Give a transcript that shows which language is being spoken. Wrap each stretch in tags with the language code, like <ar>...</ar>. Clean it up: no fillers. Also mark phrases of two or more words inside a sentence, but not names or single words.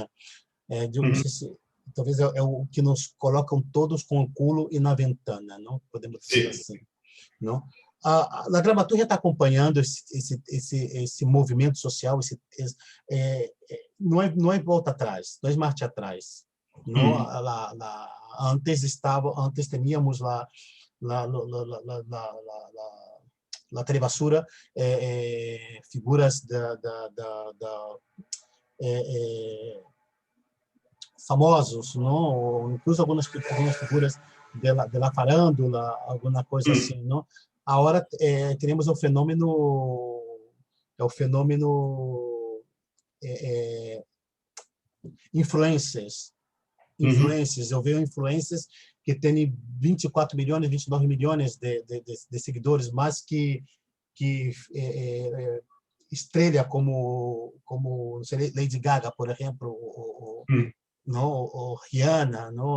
<pt>Não sei se, talvez é o que nos colocam todos com o culo e na ventana, não? Podemos dizer assim, não? A dramaturgia está acompanhando esse movimento social, não é volta atrás, não é marcha atrás. Não, antes</pt> <es>teníamos la</es> <pt>travessura, figuras famosos, não? Ou incluso algumas figuras</pt> <es>de la farándula,</es> <pt>alguma coisa assim, não? Agora teremos o fenômeno influencers. Eu vejo influencers que têm 24 milhões, 29 milhões de seguidores, mas que estrela como sei, Lady Gaga, por exemplo, ou Rihanna, não?</pt>